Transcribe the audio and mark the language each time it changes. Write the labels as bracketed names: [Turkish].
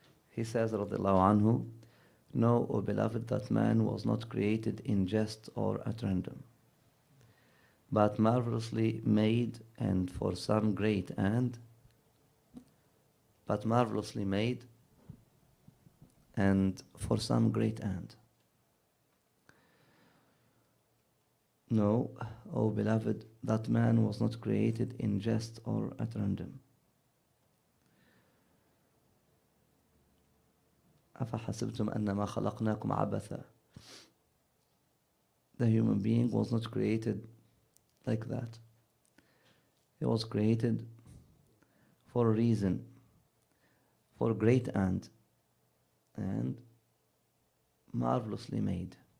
[English] He says, radiyallahu anhu, "Know, O beloved, that man was not created in jest or at random, but marvelously made and for some great end, but marvelously made and for some great end. Know, O beloved, that man was not created in jest or at random. [Arabic] أفحسبتم أنما خلقناكم عبثا." [English] The human being was not created like that. He was created for a reason, for a great end, and marvelously made.